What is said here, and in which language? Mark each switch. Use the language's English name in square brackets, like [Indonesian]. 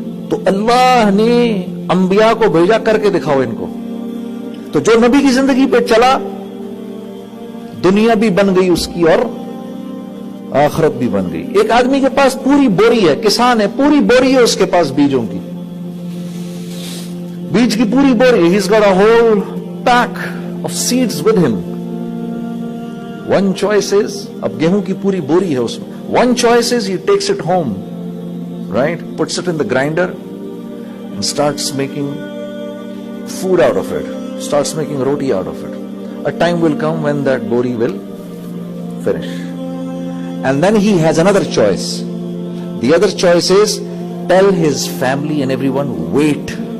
[Urdu] تو اللہ نے انبیاء کو بھیجا کر کے دکھاؤ ان کو. تو جو نبی کی زندگی پہ چلا دنیا بھی بن گئی اس کی اور آخرت بھی بن گئی. ایک آدمی کے پاس پوری بوری ہے, کسان ہے, پوری بوری ہے اس کے پاس بیجوں کی, بیج کی پوری بوری. [English] He's got a whole pack of seeds with him. One choice is, [Urdu] اب گیہوں کی پوری بوری ہے اس میں. [English] One choice is he takes it home, right? Puts it in the grinder and starts making food out of it. Starts making roti out of it. A time will come when that bori will finish. And then he has another choice. The other choice is tell his family and everyone, wait.